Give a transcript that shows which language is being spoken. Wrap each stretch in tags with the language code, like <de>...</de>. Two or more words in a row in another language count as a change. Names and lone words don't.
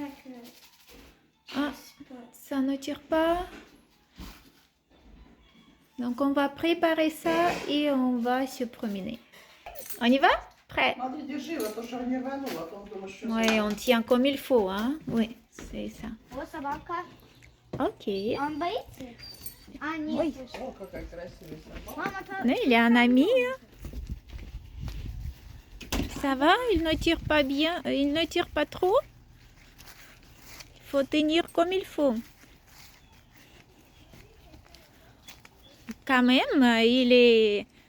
<fr>Ah, ça ne tire pas. Donc, on va préparer ça et on va se promener. On y va? Prêt? Oui, on tient comme il faut, hein? Oui, c'est ça.</fr> <ru>Вот собака. Ok. Он боится? А, нет.</ru> <fr>Oui.</fr> <ru>слушай. Какая красивая собака. Мама, то...</ru> <fr>Oui, il y a un ami. Hein? Ça va? Il ne tire pas bien. Il ne tire pas trop? Il faut tenir comme il faut. Quand même, il est...</fr>